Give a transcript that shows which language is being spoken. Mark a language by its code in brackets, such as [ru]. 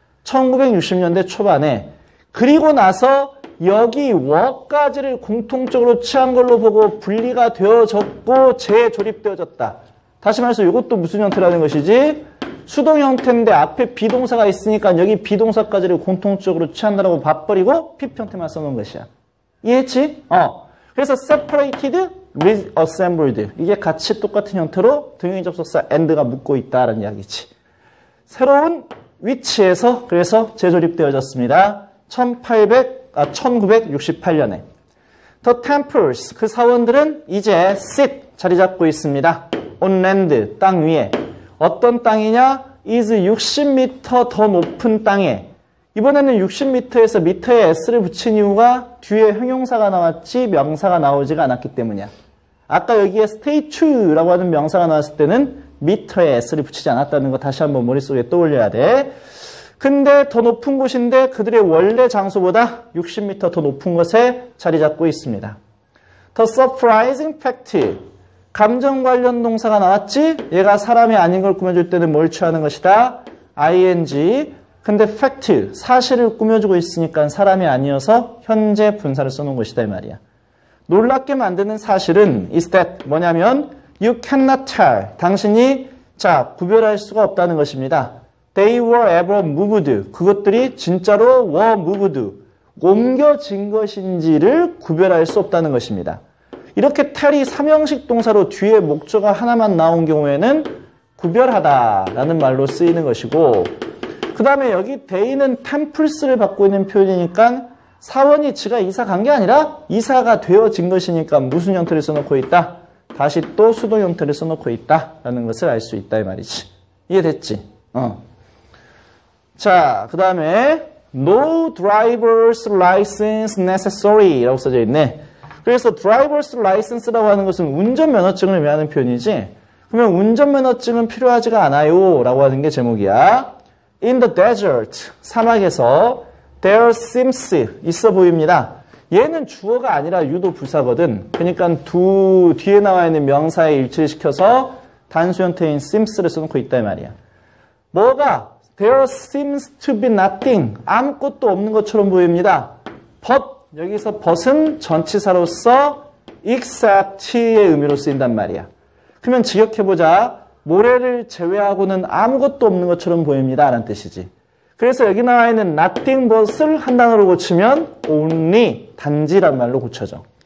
[ko] 1960년대 초반에. 그리고 나서 여기 워까지를 공통적으로 취한 걸로 보고 분리가 되어졌고 재조립되어졌다. 다시 말해서 이것도 무슨 형태라는 것이지? 수동 형태인데 앞에 비동사가 있으니까 여기 비동사까지를 공통적으로 취한다라고 봐버리고 PP 형태만 써놓은 것이야. 이해했지? 그래서 separated, reassembled. 이게 같이 똑같은 형태로 등용인 접속사 and가 묶고 있다라는 이야기지. 새로운 위치에서 그래서 재조립되어졌습니다. 1968년에. [en] The temples, [ko] 그 사원들은 이제 sit, 자리 잡고 있습니다. on land, 땅 위에. 어떤 땅이냐? is 60m 더 높은 땅에. 이번에는 60m에서 미터에 s를 붙인 이유가 뒤에 형용사가 나왔지 명사가 나오지가 않았기 때문이야. 아까 여기에 statue라고 하는 명사가 나왔을 때는 미터에 s를 붙이지 않았다는 거 다시 한번 머릿속에 떠올려야 돼. 근데 더 높은 곳인데 그들의 원래 장소보다 60m 더 높은 곳에 자리 잡고 있습니다. [en] The surprising fact. [ko] 감정 관련 동사가 나왔지? 얘가 사람이 아닌 걸 꾸며줄 때는 뭘 취하는 것이다? [en] ing. [ko] 근데 fact, 사실을 꾸며주고 있으니까 사람이 아니어서 현재 분사를 써놓은 것이다 이 말이야. 놀랍게 만드는 사실은 is that 뭐냐면 [en] you cannot tell. [ko] 당신이 구별할 수가 없다는 것입니다. [en] They were ever moved. [ko] 그것들이 진짜로 [en] were moved. [ko] 옮겨진 것인지를 구별할 수 없다는 것입니다. 이렇게 tell이 삼형식 동사로 뒤에 목적어 하나만 나온 경우에는 구별하다라는 말로 쓰이는 것이고 그 다음에 여기 they는 temples를 받고 있는 표현이니까 사원이 지가 이사 간 게 아니라 이사가 되어진 것이니까 무슨 형태를 써놓고 있다? 다시 또 수동 형태를 써놓고 있다라는 것을 알 수 있다 이 말이지. 이해됐지? 자, 그 다음에 [en] No driver's license necessary [ko] 라고 써져 있네. 그래서 driver's license라고 하는 것은 운전면허증을 의미하는 표현이지. 그러면 운전면허증은 필요하지가 않아요 라고 하는 게 제목이야. [en] In the desert, [ko] 사막에서 [en] there seems, [ko] 있어 보입니다. 얘는 주어가 아니라 유도 부사거든. 그러니까 뒤에 나와 있는 명사에 일치를 시켜서 단수 형태인 seems를 써놓고 있다 이 말이야. 뭐가? [en] There seems to be nothing. [ko] 아무것도 없는 것처럼 보입니다. But, 여기서 but은 전치사로서 except의 의미로 쓰인단 말이야. 그러면 직역해보자. 모래를 제외하고는 아무것도 없는 것처럼 보입니다. 라는 뜻이지. 그래서 여기 나와 있는 nothing but을 한 단어로 고치면 only, 단지란 말로 고쳐져.